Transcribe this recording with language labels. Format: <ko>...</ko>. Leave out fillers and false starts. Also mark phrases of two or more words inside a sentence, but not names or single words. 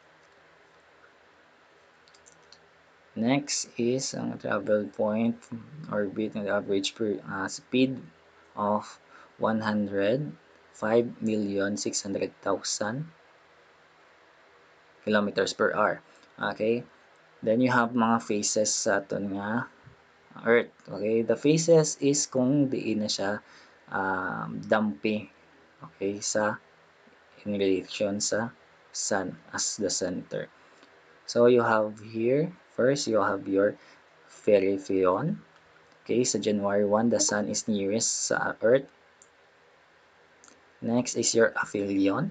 <en>Next is ang travel point orbit ng average speed of 105,600,000 kilometers per hour. Okay, then you have mga phases</en> <hil>sa aton nga</hil> <en>Earth. Okay, the phases is</en> <hil>kung diin na siya dampi,</hil> <en>okay, sa in relation sa Sun as the center. So you have here, first you have your perihelion. Okay, sa January 1, the Sun is nearest sa Earth. Next is your aphelion.</en>